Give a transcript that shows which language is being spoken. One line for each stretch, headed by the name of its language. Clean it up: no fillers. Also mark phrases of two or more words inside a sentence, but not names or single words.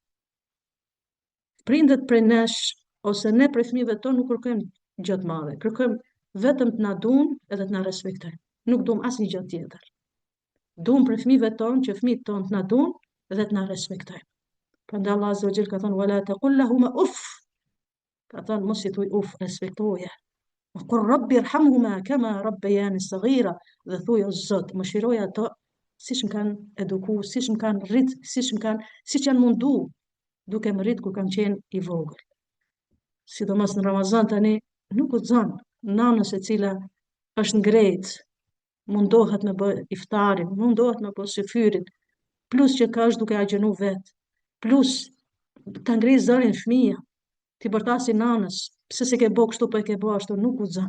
Albanian: Prindët prej nesh ose ne prej fëmijëve tonë nuk kërkojmë gjë të madhe. Kërkojmë vetëm të na duan edhe të na respektojnë. Nuk duam asnjë gjë tjetër. Duam për fëmijëve tonë që fëmijët tonë të na duan dhe të na respektojnë. Prandaj Allah
Arabic: عز وجل
Albanian: ka thënë
Arabic: ولا تقل لهم أف.
Albanian: Ka thënë mos i thuj uf, respektoje.
Arabic: وقل رب ارحمهما كما ربياني صغيرا,
Albanian: dhe thuj o Zot, mëshiroj ato siç më kanë edukuar, siç më kanë rrit, siç janë mundu duke më rrit kur kam qenë i vogël. Sidomos në Ramazan tani nuk guxon nanës e cila është ngrejt, mundohet me bë iftarin, mundohet me bë syfyrin, plus që ka është duke agjënu vet, plus ta ngrej zërin fëmija, ti bërtasi nanës, pse se ke bë kështu po e ke bë ashtu, nuk guxon.